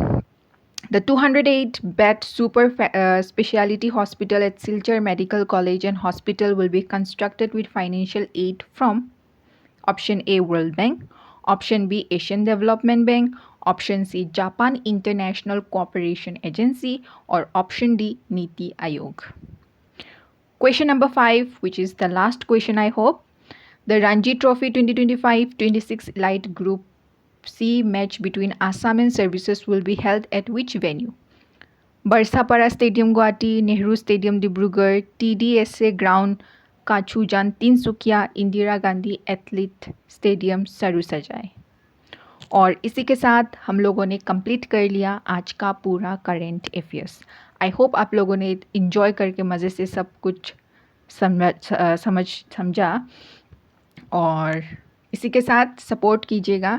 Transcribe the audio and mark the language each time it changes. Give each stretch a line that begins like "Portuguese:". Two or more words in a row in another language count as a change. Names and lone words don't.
English: The 208-bed super specialty hospital at Silchar Medical College and Hospital will be constructed with financial aid from option A World Bank, option B Asian Development Bank, option C Japan International Cooperation Agency, or option D Niti Aayog. Question number 5, which is the last question I hope. The Ranji Trophy 2025-26 Elite Group C match between Assam and Services will be held at which venue? Barsapara Stadium Guwahati, Nehru Stadium Dibrugarh, TDSA Ground Kachujan Tinsukia, Indira Gandhi Athlete Stadium Sarusajai।
Hindi: और इसी के साथ हम लोगों ने कंप्लीट कर लिया आज का पूरा
English: current affairs. I hope
Hindi: आप लोगों ने इन्जॉय करके मज़े से सब कुछ समझा और इसी के साथ सपोर्ट कीजिएगा।